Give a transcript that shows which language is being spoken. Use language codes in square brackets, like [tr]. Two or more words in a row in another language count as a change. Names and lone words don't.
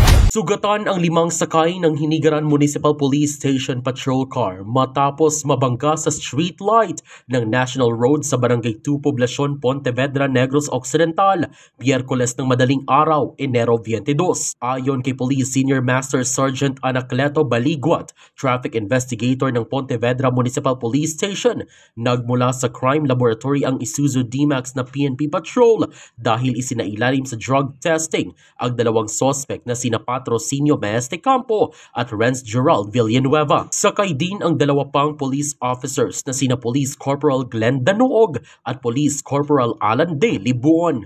[tl] Sugatan ang 5 sakay ng Hinigaran Municipal Police Station [en] patrol car [tl] matapos mabangga sa street light ng National Road sa Barangay 2, Poblacion, Pontevedra, Negros Occidental, Miyerkules ng madaling araw, Enero 22. Ayon kay Police Senior Master Sergeant Anacleto Baliguat, [en] Traffic Investigator [tl] ng Pontevedra Municipal Police Station, nagmula sa [en] crime laboratory [tl] ang Isuzu D-Max na PNP patrol dahil isinailalim sa [en] drug testing [tl] ang dalawang suspect na sina Patrocinio Maeste Campo at Renz Gerald Villanueva. Sakay din ang dalawa pang [en] police officers [tl] na sina Police Corporal Glenn Danuog at Police Corporal Alan De Libuon.